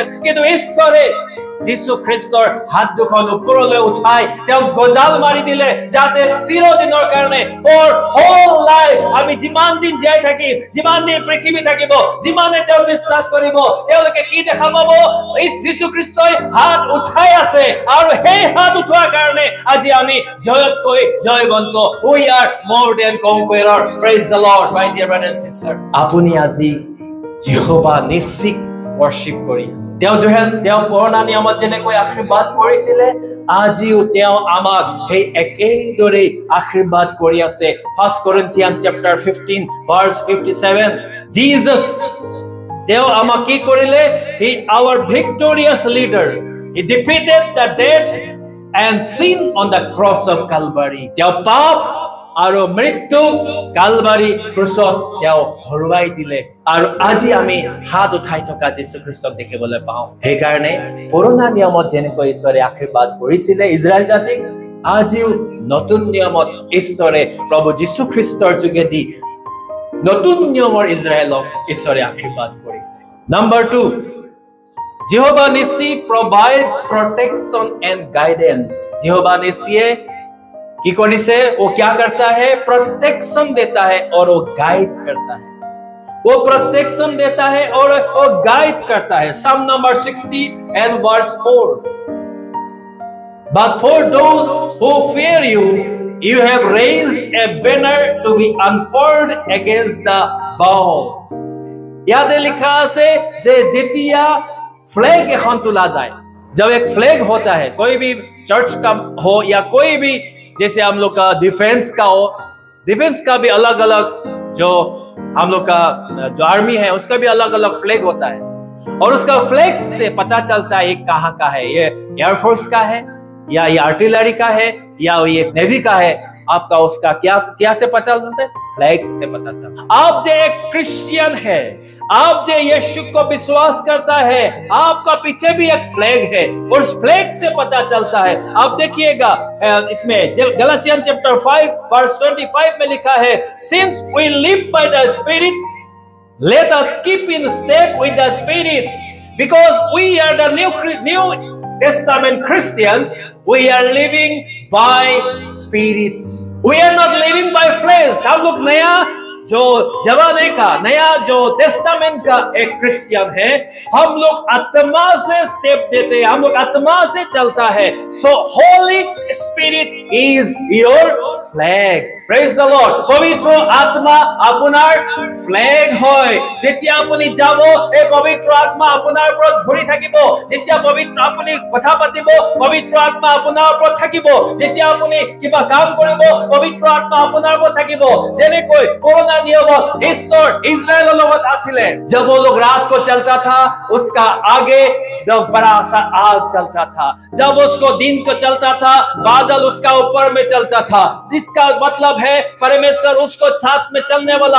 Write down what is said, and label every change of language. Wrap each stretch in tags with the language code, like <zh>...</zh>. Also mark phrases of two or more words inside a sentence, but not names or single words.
<as>কিন্তু ঈশ্বৰে যীশু খ্ৰীষ্টৰ হাত দুখন ওপৰলৈ উঠাই তেওঁক গজাল মাৰি দিলে, যাতে চিৰদিনৰ কাৰণে</as> <en>for whole life</en> <as>আমি যিমান দিন জীয়াই থাকিম, যিমান দিন পৃথিৱী থাকিব, যিমানে তেওঁ বিশ্বাস কৰিব, তেওঁলোকে কি দেখা পাব? এই যীশু খ্ৰীষ্টই হাত উঠাই আছে, আৰু সেই হাত উঠোৱাৰ কাৰণে আজি আমি জয়তকৈ জয়বন্ত।</as> <en>We are more than conqueror. Praise the Lord, my dear brothers and sisters.</en> <as>আপুনি আজি যহোৱা নিশ্চিত worship কৰি আছে। তেওঁ পুৰণা নিয়মত যেনেকৈ আশীৰ্বাদ কৰিছিলে, আজিও তেওঁ আমাক সেই একেদৰে আশীৰ্বাদ কৰি আছে।</as> <en>1 Corinthians chapter 15 verse 57,</en> <as>Jesus তেওঁ আমাক কি কৰিলে?</as> <en>He our victorious leader. He defeated the death and sin on the cross of Calvary.</en> <as>তেওঁ পাপ আৰু মৃত্যু কালবাৰী ক্ৰুচত তেওঁ হৰুৱাই দিলে, আৰু আজি আমি হাত উঠাই থকা যীশু খ্ৰীষ্টক দেখিবলৈ পাওঁ। সেইকাৰণে পুৰণা নিয়মত যেনেকৈ ঈশ্বৰে আশীৰ্বাদ কৰিছিলে ইজৰাইল জাতিক, আজিও নতুন নিয়মত ঈশ্বৰে প্ৰভু যীশু খ্ৰীষ্টৰ যোগেদি নতুন নিয়মৰ ইজৰাইলক ঈশ্বৰে আশীৰ্বাদ কৰিছে।</as> <en>Number 2, Jehovah Nissi provides protection and guidance.</en> <hi>Jehovah Nissi की कौनिसे वो क्या करता है? प्रोटेक्शन देता है और वो गाइड करता है। वो प्रोटेक्शन देता है और वो गाइड करता है।</hi> <en>Psalm number 60 and verse 4. But for those who fear you, you have raised a banner to be unfurled against the bow.</en> <hi>याद लिखा है</hi> <as>যে যেতিয়া ফ্লেগ এখন তোলা যায়,</as> <hi>जब एक फ्लैग होता है, कोई भी चर्च का हो या कोई भी, जैसे हम लोग का डिफेंस का हो, डिफेंस का भी अलग अलग, जो हम लोग का जो आर्मी है उसका भी अलग अलग फ्लैग होता है, और उसका फ्लैग से पता चलता है ये कहाँ का है, ये एयरफोर्स का है या ये आर्टिलरी का है या ये नेवी का है। आपका उसका क्या से पता चलता है? फ्लैग से पता चलता है। आप जो एक क्रिश्चियन है, आप जो यीशु को विश्वास करता है, आपका पीछे भी एक फ्लैग है, और उस फ्लैग से पता चलता है। आप देखिएगा इसमें</hi> <en>Galatian chapter 5 verse 25</en> <hi>में लिखा है,</hi> <en>since we live by the spirit, let us keep in step with the spirit, because we are the new testament Christians, we are living by spirit, we are not living by flesh।</en> <hi>हम लोग नया जो जमाने का, नया जो टेस्टामेंट का एक क्रिश्चियन है, हम लोग आत्मा से स्टेप देते हैं, हम लोग आत्मा से चलता है।</hi> <en>So Holy Spirit is your flag. Praise the Lord.</en> <as>पवित्र आत्मा আপোনাৰ ফ্লেগ হয়। যেতিয়া আপুনি যাব, এই পবিত্ৰ আত্মা আপোনাৰ ওপৰত ঘূৰি থাকিব। যেতিয়া পবিত্ৰ আপুনি কথা পাতিব, পবিত্ৰ আত্মা আপোনাৰ ওপৰত থাকিব। যেতিয়া আপুনি কিবা কাম কৰিব, পবিত্ৰ আত্মা আপোনাৰ ওপৰত থাকিব। যেনেকৈ পুৰণা নিয়মত</as> <hi>ईश्वर इजराइल लोगों आसिले, जब वो लोग रात को चलता था, उसका आगे जो बड़ा सा आग चलता था, जब उसको दिन को चलता था, बादल उसका ऊपर में चलता था। इसका मतलब है परमेश्वर उसको साथ में चलने वाला।</hi>